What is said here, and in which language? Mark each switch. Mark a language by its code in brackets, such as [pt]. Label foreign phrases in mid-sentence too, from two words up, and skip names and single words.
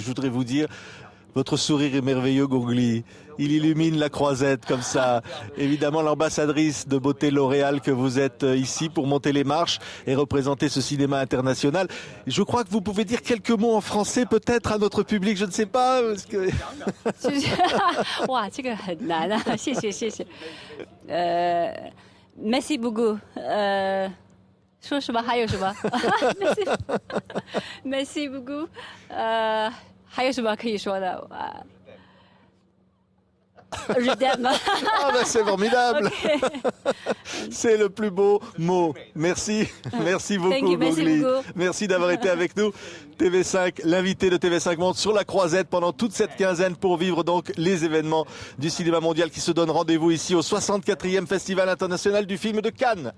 [fr] Je voudrais vous dire, Votre sourire est merveilleux, Gongli. Il illumine la Croisette comme ça. Évidemment, l'ambassadrice de beauté L'Oréal que vous êtes ici pour monter les marches et représenter ce cinéma international. Je crois que vous pouvez dire quelques mots en français peut-être à notre public, je ne sais pas. Parce que... [zh] 哇，这个很难啊！谢谢谢谢。 [fr] Merci beaucoup。 [zh] 说什么？还有什么 ？ [fr] Merci beaucoup。 [zh] 还有什么可以说的 ？ [fr] Je t'aime. Ah ben c'est formidable. Okay. C'est le plus beau mot. Merci. Merci beaucoup, Gongli. Merci d'avoir été avec nous. TV5, l'invité de TV5 monte sur la Croisette pendant toute cette quinzaine pour vivre donc les événements du cinéma mondial qui se donnent rendez-vous ici au 64e Festival international du film de Cannes.